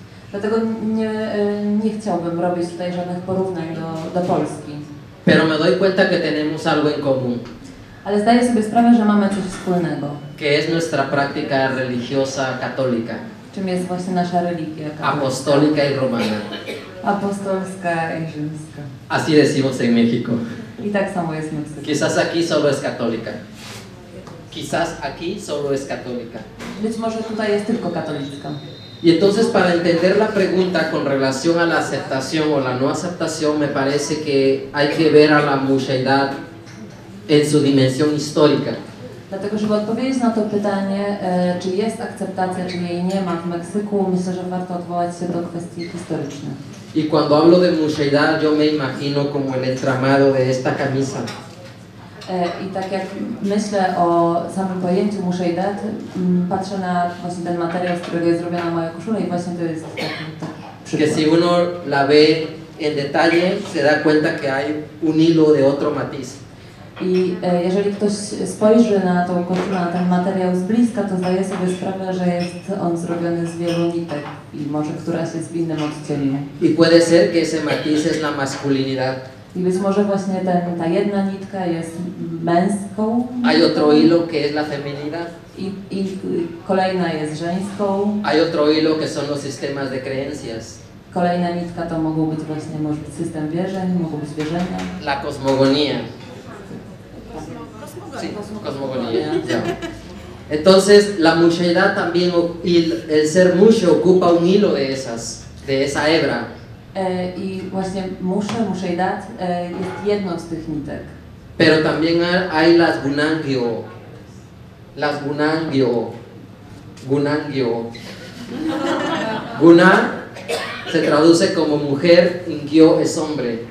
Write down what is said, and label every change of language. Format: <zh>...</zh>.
<pl>Dlatego nie chciałbym robić tutaj żadnych porównań do Polski.</pl> <es>Pero me doy cuenta que tenemos algo en común,</es> <pl>Ale zdaję sobie sprawę, że mamy coś wspólnego.</pl> <es>que es nuestra práctica religiosa católica,</es> <pl>Czym jest właśnie nasza religia katolicka,</pl> <es>apostólica y romana.</es> <pl>apostolska i rzymska.</pl> <es>Así decimos en México.</es> <pl>I tak samo jest w Meksyku.</pl> <es>Quizás aquí solo es católica. Quizás aquí solo es católica.</es> <pl>Być może tutaj jest tylko katolicka.</pl> <es>Y entonces para entender la pregunta con relación a la aceptación o la no aceptación, me parece que hay que ver a la muchaidad en su dimensión histórica.</es> <pl>Dlatego, żeby odpowiedzieć na to pytanie, czy jest akceptacja, czy jej nie ma w Meksyku, myślę, że warto odwołać się do kwestii historycznych.</pl> <es>Y cuando hablo de muchaidad, yo me imagino como el entramado de esta camisa.</es> <pl>I tak jak myślę o samym pojęciu muszejdat, patrzę na właśnie ten materiał, z którego jest zrobiona moja koszula i właśnie to jest taki</pl> <es>Que</es> <pl>przykład.</pl> <es>si uno la ve en detalle, se da cuenta que hay un hilo de otro matiz.</es> <pl>I jeżeli ktoś spojrzy na tą koszulę, na ten materiał z bliska, to zdaje sobie sprawę, że jest on zrobiony z wielu nitek i może któraś jest w innym odcieniu.</pl> <es>Y puede ser que ese matiz es la masculinidad.</es> <pl>I być może właśnie ta jedna nitka jest męską</pl> <es>Hay otro hilo que es la feminidad.</es> <pl>i kolejna jest żeńską.</pl> <es>Hay otro hilo que son los sistemas de creencias.</es> <pl>Kolejna nitka to mogą być właśnie, może być system wierzeń, mogą być wierzenia.</pl> <es>La cosmogonía. Sí, cosmogonía. Ya. Entonces, la muchaidad también, y el ser mucho ocupa un hilo de esa hebra.</es> <pl>I właśnie muszejdat jest jedną z tych nitek.</pl> <es>Pero también hay las gunangyo. Las gunangyo. Gunangyo. Guna se traduce como mujer, ingyo es hombre.</es>